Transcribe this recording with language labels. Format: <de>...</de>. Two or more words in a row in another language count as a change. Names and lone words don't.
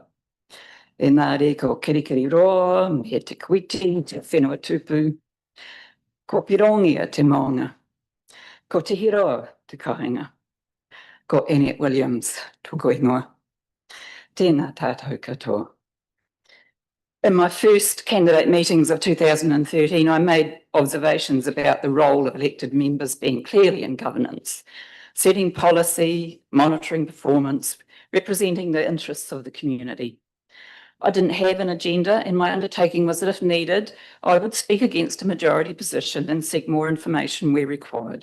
<mi>Engari ko kirikiri roa, me te kuiti, te whenua tupu. Ko pirongia te maunga. Ko te hiroa te kāinga. Ko Annette Williams, tōku ingoa. Tēnā tātou katoa.</mi> <en>In my first candidate meetings of 2013, I made observations about the role of elected members being clearly in governance, setting policy, monitoring performance, representing the interests of the community. I didn't have an agenda, and my undertaking was that if needed, I would speak against a majority position and seek more information where required.</en>